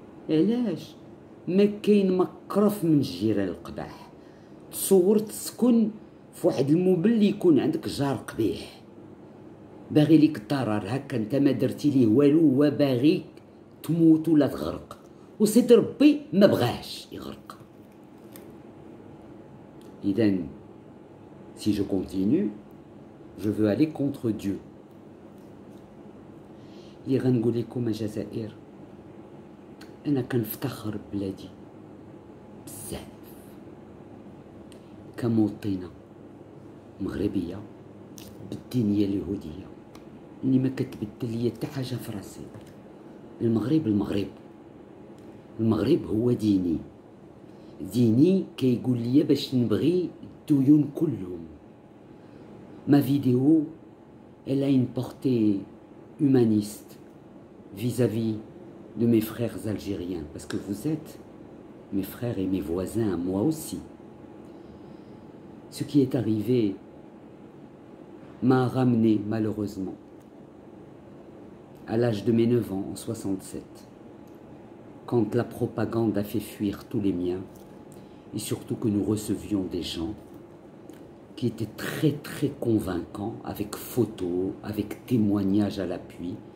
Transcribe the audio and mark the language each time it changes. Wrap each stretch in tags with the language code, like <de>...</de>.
<ar>علاش ما كاين مكرف من الجيران القباح؟ تصور تسكن في واحد الموبل اللي يكون عندك جار قبيح باغي ليك الضرر، هكا انت ما درتي ليه والو، هو باغيك تموت ولا تغرق، وسيدي ربي ما بغاش يغرق.</ar> <fr>اذا si je continue je veux aller contre Dieu.</fr> <ar>اللي غنقول لكم الجزائر، انا كنفتخر ببلادي بزاف كمواطنه مغربيه بالدينيه اليهوديه اللي ما كتبدل ليا حتى حاجه في راسي. المغرب هو ديني كيقول لي باش نبغي الديون كلهم.</ar> <fr>ما فيديو elle a une portée humaniste vis-à-vis de mes frères algériens, parce que vous êtes mes frères et mes voisins, moi aussi. Ce qui est arrivé m'a ramené malheureusement à l'âge de mes 9 ans, en 67, quand la propagande a fait fuir tous les miens, et surtout que nous recevions des gens qui étaient très très convaincants, avec photos, avec témoignages à l'appui,</fr>